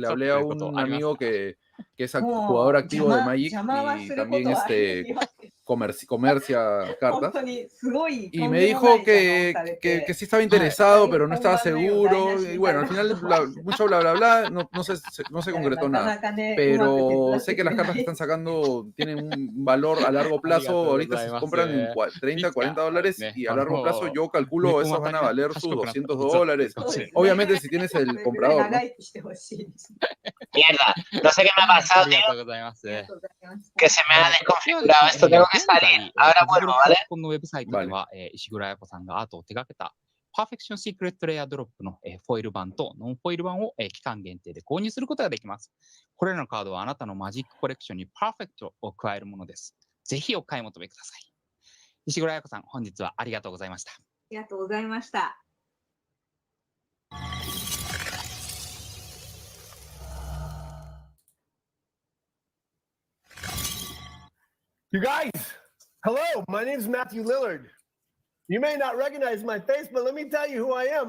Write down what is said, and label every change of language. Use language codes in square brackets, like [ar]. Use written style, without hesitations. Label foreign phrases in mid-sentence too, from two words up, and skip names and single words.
[es] hablé a un amigo que es jugador activo de Magic y también comercia cartas, y me dijo que sí estaba interesado, pero no estaba seguro, y bueno, al final mucho bla bla bla, no se concretó nada, pero sé que las cartas que están sacando tienen un valor a largo plazo, ahorita se compran en $30, $40, y a largo plazo yo calculo esos van a valer sus $200, obviamente si tienes el comprador, ¿no? Mierda, no sé qué me ha pasado, tío, que se me ha desconfigurado esto, tengo que salir, ahora vuelvo, ¿vale? [ja] このウェブサイトでは、石黒彩子さんがアートを手掛けたパーフェクションシークレットレアドロップのフォイル版とノンフォイル版を期間限定で購入することができます。これらのカードはあなたのマジックコレクションにパーフェクトを加えるものです。ぜひお買い求めください。石黒彩子さん、本日はありがとうございました。ありがとうございました。 [en] You guys, hello, my name is Matthew Lillard. You may not recognize my face, but let me tell you who I am.